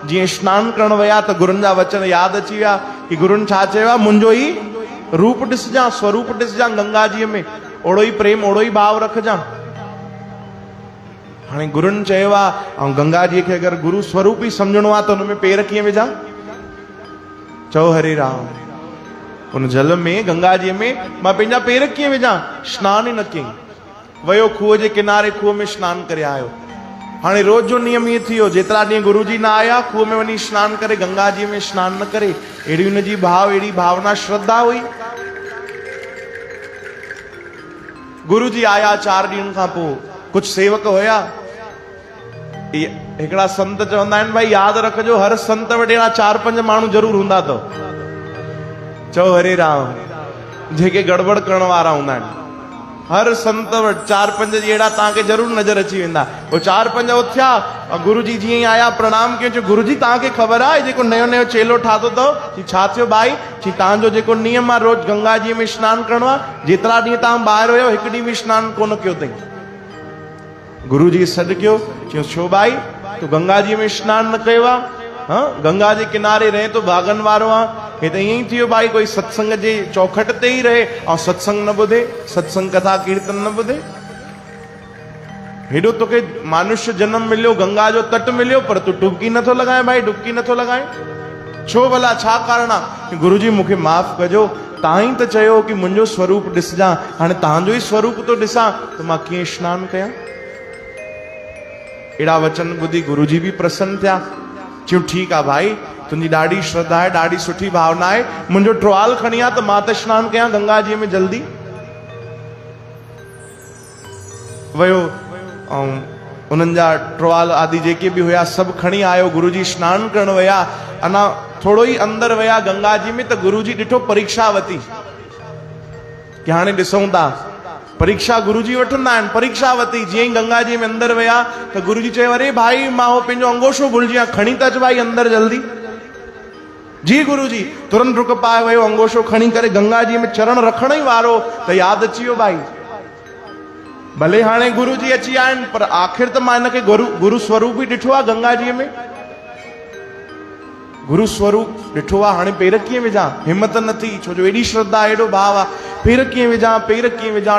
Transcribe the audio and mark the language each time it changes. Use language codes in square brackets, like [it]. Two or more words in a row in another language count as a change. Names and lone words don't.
[sd] जीअं स्नान करण विया त गुरुनि जा वचन यादि अची विया कि गुरुनि छा चयो आहे, मुंहिंजो ई रूप ॾिसजां, स्वरूप ॾिसजां गंगा जी में, ओड़ो ई प्रेम, ओड़ो ई भाव रखजां। हाणे गुरुनि चयो आहे, ऐं गंगा जी खे अगरि गुरु स्वरूप ई सम्झणो आहे त हुन में पेर कीअं विझां? चओ हरे राम। उन जल में, गंगा जी में मां पंहिंजा पेर कीअं विझां? स्नान ई न कयईं, वियो खूह जे किनारे, खूह में स्नान करे आयो। हाणे रोज जो नियम इहो थी वियो, जेतिरा ॾींहं गुरु जी न आया, खूह में वञी स्नान करे, गंगा जी में स्नान न करे। अहिड़ी हुनजी भाव, अहिड़ी भावना, श्रद्धा हुई। गुरु जी आया 4 ॾींहंनि खां पोइ, कुछ सेवक हुया, हिकिड़ा संत चवंदा आहिनि भाई यादि रखजो, हर संत वटि अहिड़ा 4-5 माण्हू ज़रूर हूंदा अथव। चओ हरे राम। जेके गड़बड़ करण वारा हूंदा आहिनि, हर संत वटि 4-5 अहिड़ा तव्हांखे ज़रूर नज़र अची वेंदा। पोइ 4-5 उथिया, गुरु जी जीअं ई आया, प्रणाम कयो, चयो गुरु जी तव्हांखे ख़बर आहे जेको नयो नयो चेलो ठातो अथव? छा थियो भाई? चई तव्हांजो जेको नियम आहे रोज गंगा जी में स्नान करणो आहे, जेतिरा ॾींहं तव्हां ॿाहिरि हुयो हिकु ॾींहुं बि स्नान कोन कयो अथई। गुरु जी सॾु कयो, चयो छो भाई तूं गंगा जी में स्नान न कयो आहे? हाँ, गंगा जे किनारे रहे तो भागन वारो आ। हे तो यही थियो भाई, कोई सत्संग जे चौखट ते ही रहे और सत्संग न बुधे, सत्संग कथा कीर्तन न बुधे। हेडो तोखे मानुष्य जन्म मिलियो, गंगा जो तट मिलियो, पर तू डुबकी नथो लगाए भाई, डुबकी नथो लगाए। छो भला, छा कारण आ? गुरुजी मूंखे माफ़ कजो, तव्हां ही त चयो कि मुंहिंजो स्वरूप ॾिसजां, हाणे तव्हांजो ही स्वरूप तो ॾिसां त मां कीअं स्नान कयां? एड़ा वचन ॿुधी गुरुजी भी प्रसन्न थिया। चयो ठीक आ भाई, तुंहिंजी ॾाढी श्रद्धा आहे, ॾाढी सुठी भावना आहे, मुंहिंजो ट्रॉल खणी आ त मां त स्नान कयां गंगा जी में जल्दी। वयो ऐं उन्हनि जा ट्रॉल आदि जेके भी हुया सभु खणी आयो। गुरुजी स्नान करण विया, अञा थोड़ो ही अंदर विया गंगा जी में त गुरुजी ॾिठो परीक्षा वती कि हाणे ॾिसूं था। परीक्षा गुरुजी वठंदा आहिनि, परीक्षा वती। जीअं ही गंगा जी में अंदर विया त गुरुजी चयो, अरे भाई मां हो पंहिंजो अंगोशो भुलिजी विया, खणी त अच भाई अंदर जल्दी। जी गुरुजी तुरंत डुक पाए वियो, अंगोशो खणी करे गंगा जी में चरण रखण ही वारो त यादि अची वियो भाई। भले हाणे गुरुजी अची विया आहिनि, पर आख़िर त मां हिनखे गुरु स्वरूप ही ॾिठो आहे गंगा जी में। गुरु स्वरूप ॾिठो आहे, हाणे पेर कीअं विझां? हिम्मत न थी, छो जो एॾी श्रद्धा, एॾो भाव आहे। पेर कीअं विझां, पेर कीअं विझां?